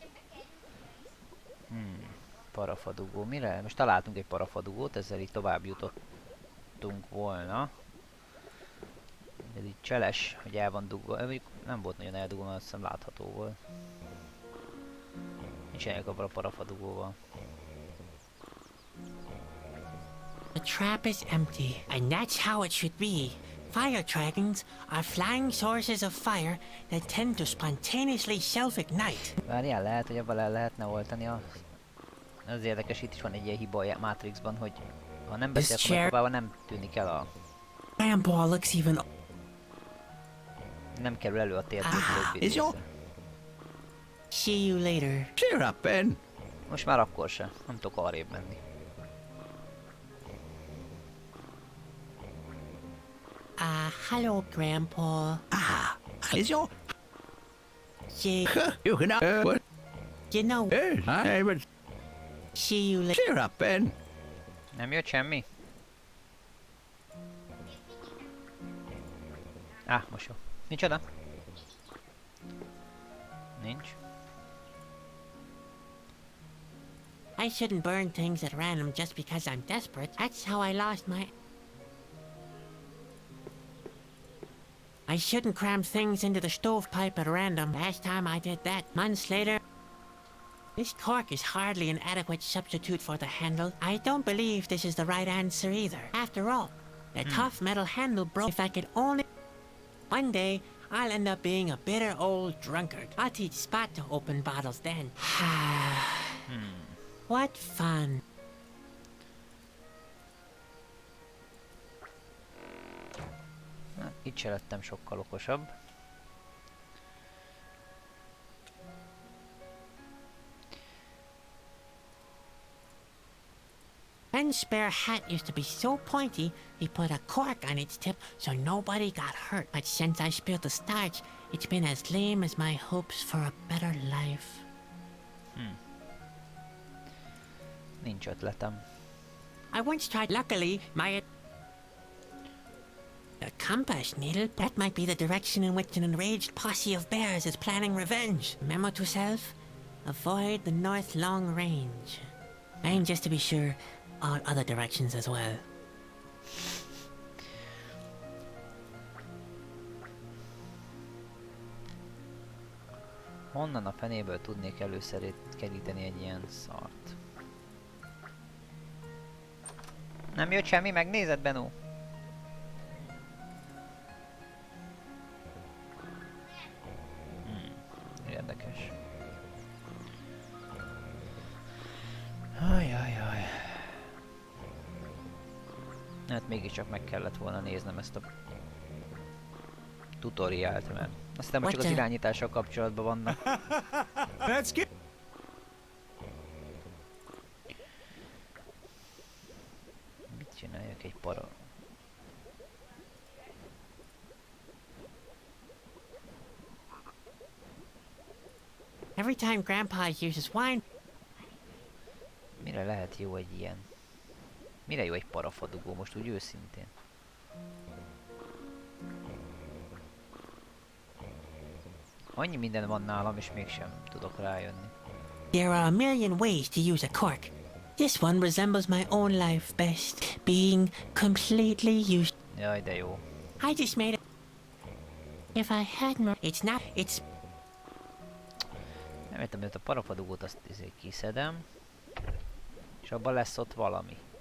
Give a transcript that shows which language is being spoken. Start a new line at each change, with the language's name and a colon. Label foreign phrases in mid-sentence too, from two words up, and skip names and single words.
Hungarian: Parafadugó. Mire? Most találtunk egy parafadugót, ezzel így tovább jutottunk volna. Ez így cseles, hogy el van dugva. Nem volt nagyon eldugva, mert azt hiszem látható volt. Mit csináljuk a parafadugóval?
English: The trap is empty, and that's how it should be. Fire dragons are flying sources of fire that tend to spontaneously self-ignite.
Hungarian: Várjál, lehet, hogy abban le lehetne oltani a... Az érdekes, itt is van egy ilyen hiba a Matrixban, hogy ha nem beszél komolyan, nem tűnik el a...
English: Grandpa looks even...
Hungarian: Nem kerül elő a térkép többi
English: is your-
Hungarian: része.
English: See you later. Cheer up, Ben.
Hungarian: Most már akkor se. Nem tudok arrébb menni.
English: Hello, Grandpa. Is your... Yeah, You can... what? you know, Yes, I would... see you later. Cheer up, Ben.
Hungarian: Nem jött semmi? Most jó. Nincs oda? Nincs.
English: I shouldn't burn things at random just because I'm desperate. That's how I lost my... I shouldn't cram things into the stovepipe at random. Last time I did that, months later... This cork is hardly an adequate substitute for the handle. I don't believe this is the right answer either. After all, the tough metal handle broke. If I could only... One day, I'll end up being a bitter old drunkard. I'll teach Spot to open bottles then. What fun.
Hungarian: Na, itt se lettem sokkal okosabb.
English: Ben's spare hat used to be so pointy, he put a cork on its tip so nobody got hurt. But since I spilled the starch, it's been as lame as my hopes for a better life.
Hungarian: Nincs ötletem.
English: I once tried, luckily, my... A compass needle? That might be the direction in which an enraged posse of bears is planning revenge. Memo to self, avoid the north long range. And just to be sure, all other directions as well.
Hungarian: Honnan a fenéből tudnék először keríteni egy ilyen szart? Nem jött semmi, megnézed, Benó? Érdekes. Ajajaj. Hát mégiscsak meg kellett volna néznem ezt a tutoriált, mert azt hiszem, hogy csak az irányítással kapcsolatban vannak.
English: Let's get...
Hungarian: Mit csináljak egy para?
English: Every time Grandpa uses wine,
Hungarian: Mire lehet jó egy ilyen? Mire jó egy parafadugó most úgy őszintén? Annyi minden van nálam, és mégsem tudok rájönni.
English: there are a million ways to use a cork. This one resembles my own life best, being completely used.
Hungarian: Jaj, de jó.
English: I just made it. If I had more, it's not. It's
Hungarian: Nem értem, hogy a parafadugót azt kiszedem, és abban lesz ott valami.